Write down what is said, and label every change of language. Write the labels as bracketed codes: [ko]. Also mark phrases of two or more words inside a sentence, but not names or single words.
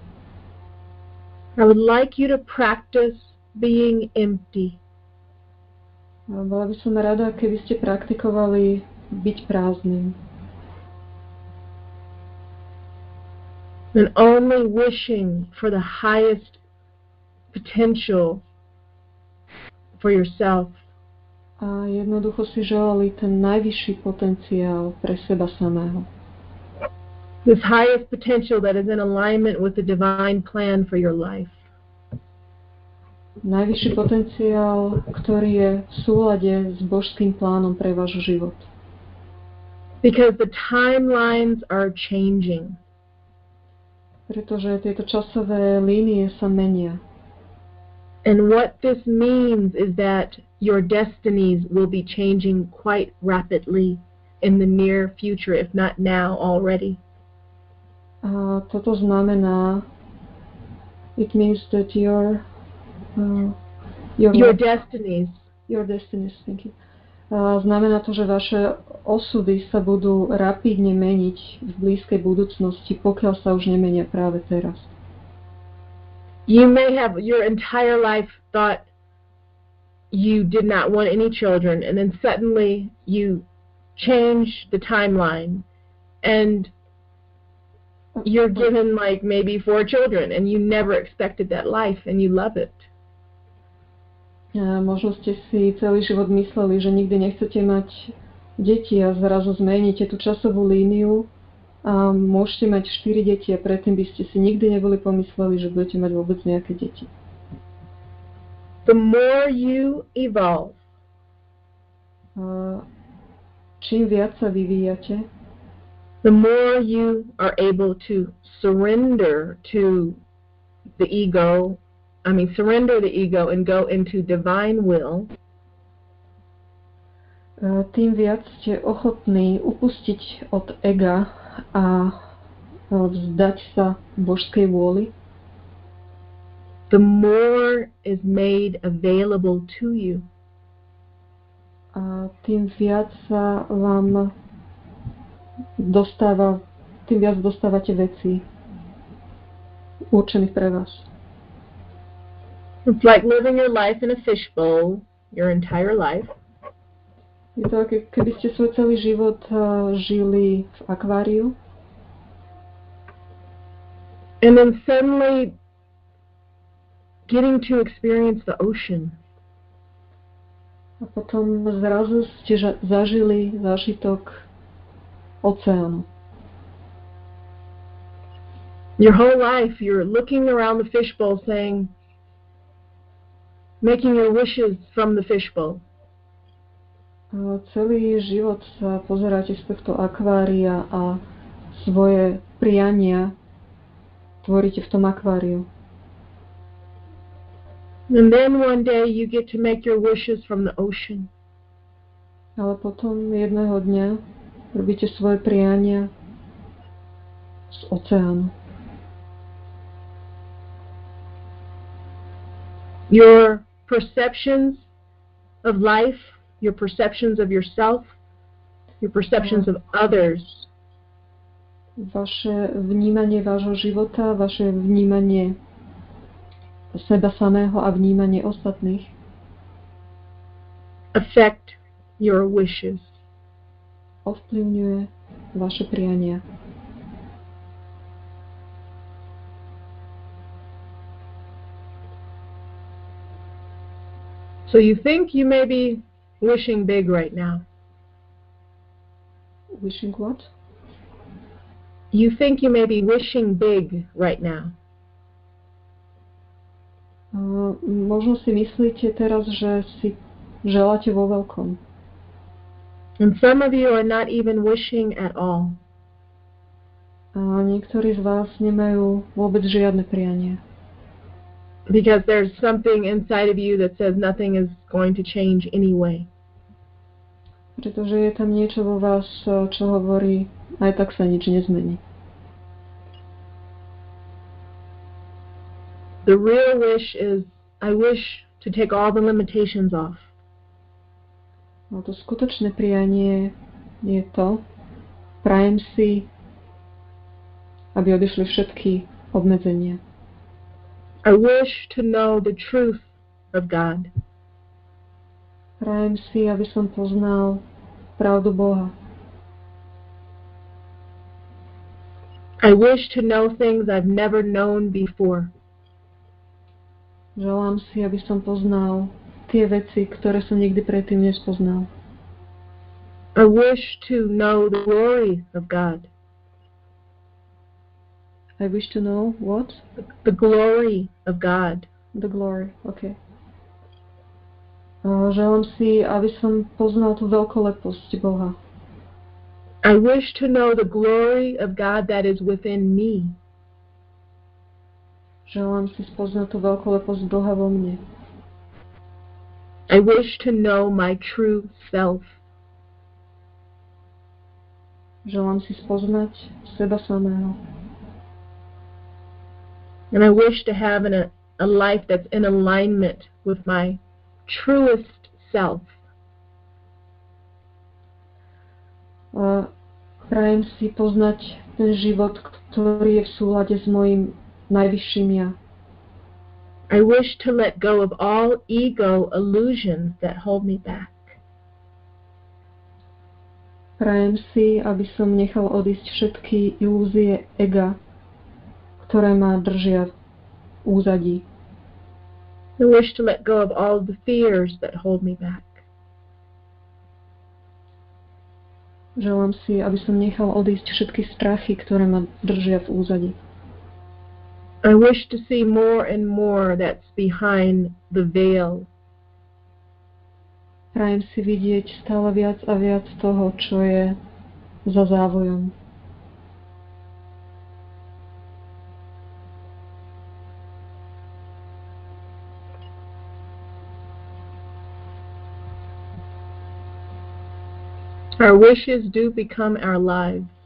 [en] I would like you to practice being empty. [sk] Bola by som rada, keby ste praktikovali byť prázdnym. [en] And only wishing for the highest potential for yourself. [sk] A jednoducho si želali ten najvyšší potenciál pre seba samého. [en] This highest potential that is in alignment with the divine plan for your life. [sk] Najvyšší potenciál, ktorý je v súlade s božským plánom pre váš život. [en] Because the timelines are changing. [sk] Pretože tieto časové línie sa menia. [en] And what this means is that your destinies will be changing quite rapidly in the near future, if not now already. [sk] A toto znamená, [en] it means that your destinies. Your destinies, thank you. [sk] Znamená to, že vaše osudy sa budú rapidne meniť v blízkej budúcnosti, pokiaľ sa už nemenia práve teraz. [en] You may have your entire life thought you did not want any children, and then suddenly you change the timeline and you're given like maybe 4 children and you never expected that life and you love it. [sk] Možno ste si celý život mysleli, že nikdy nechcete mať deti a zrazu zmeníte tú časovú líniu a môžete mať 4 deti a predtým by ste si nikdy neboli pomysleli, že budete mať vôbec nejaké deti. [en] The more you evolve, [sk] čím viac sa vyvíjate, [en] the more you are able to surrender to the ego, surrender the ego and go into divine will, [sk] tým viac ste ochotní upustiť od ega a vzdať sa božskej vôli, [en] the more is made available to you. [sk] A tým viac sa vám tým viac dostávate veci určených pre vás. [en] It's like living your life in a fishbowl, your entire life. [sk] Je to ako keby ste svoj celý život žili v akváriu. [en] And then suddenly getting to experience the ocean. [sk] A potom zrazu ste zažili zážitok oceánu. [en] Your whole life you're looking around the fishbowl saying, making your wishes from the fishbowl. [sk] Celý život sa pozeráte z tohto akvária a svoje priania tvoríte v tom akváriu. [en] And then one day you get to make your wishes from the ocean. [sk] Ale potom jedného dňa robíte svoje priania z oceánu. [en] Your perceptions of life, your perceptions of yourself, your perceptions of others. [sk] Vaše vnímanie vášho života, vaše vnímanie seba samého a vnímanie ostatných [en] affect your wishes. [sk] Ovplyvňuje vaše priania. [en] So you think you may be wishing big right now. Wishing what? You think you may be wishing big right now. [sk] Možno si myslíte teraz, že si želáte vo veľkom. [en] And some of you are not even wishing at all. [sk] A niektorí z vás nemajú vôbec žiadne prianie. [en] Because there's something inside of you that says nothing is going to change anyway. [sk] Pretože je tam niečo vo vás, čo hovorí, aj tak sa nič nezmení. [en] The real wish is, I wish to take all the limitations off. [sk] No to skutočné prianie je to, prajem si, aby odišli všetky obmedzenia. [en] I wish to know the truth of God. [sk] Prajem si, aby som poznal pravdu Boha. [en] I wish to know things I've never known before. [sk] Želám si, aby som poznal tie veci, ktoré som nikdy predtým nespoznal. [en] I wish to know the glory of God. I wish to know what? The glory of God. The glory, okay. [sk] Želám si, aby som poznal tú veľkoleposť Boha. [en] I wish to know the glory of God that is within me. [sk] Želám si spoznať tú veľkoleposť Boha vo mne. [en] I wish to know my true self. [sk] Želám si spoznať seba samého. [en] And I wish to have a life that's in alignment with my truest self. [sk] Prajem si poznať ten život, ktorý je v súlade s mojím najvyšším ja. [en] I wish to let go of all ego illusions that hold me back. [sk] Prajem si, aby som nechal odísť všetky ilúzie ega, ktoré ma držia v úzadí. [en] I wish to let go of all the fears that hold me back. [sk] Želám si, aby som nechal odísť všetky strachy, ktoré ma držia v úzadí. [en] I wish to see more and more that's behind the veil. [sk] Prajem si vidieť stále viac a viac toho, čo je za závojom. [en] Our wishes do become our lives.